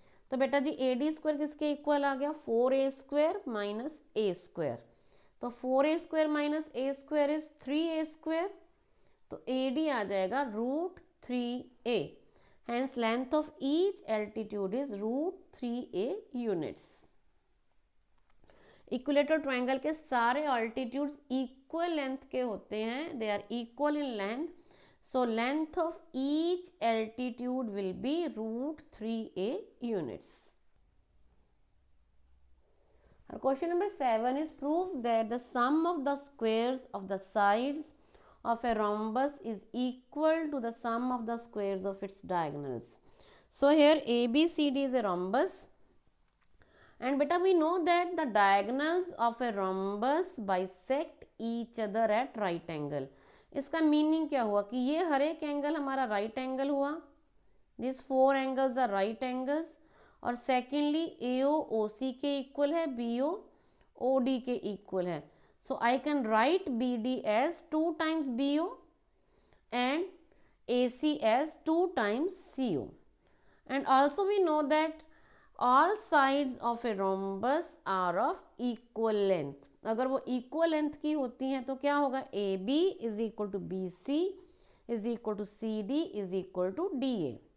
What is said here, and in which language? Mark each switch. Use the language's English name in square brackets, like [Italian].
[Hindi] तो बेटा जी A D square किसके इक्वल आ गया, 4a स्क्वायर माइनस ए स्क्वायर, तो 4a square minus A square is 3a square, तो ए डी आ जाएगा √3a, [English] hence length of each altitude is √3a units। Equilateral triangle के सारे altitudes equal length के होते हैं, they are equal in length, so length of each altitude will be √3a units। Question number 7 is proof that the sum of the squares of the sides of a rhombus is equal to the sum of the squares of its diagonals. So here ABCD is a rhombus, and beta we know that the diagonals of a rhombus bisect each other at right angle. [Hindi] इसका meaning क्या हुआ कि ये हर एक angle हमारा right angle हुआ, [English] this 4 angles are right angles, [Hindi] और secondly AO OC के इक्वल है, BO OD के इक्वल है। [English] So I can write BD as 2 times BO and AC as 2 times CO. And also we know that all sides of a rhombus are of equal length. [Hindi] अगर वो equal length की होती हैं तो क्या होगा, [English] AB is equal to BC is equal to CD is equal to DA.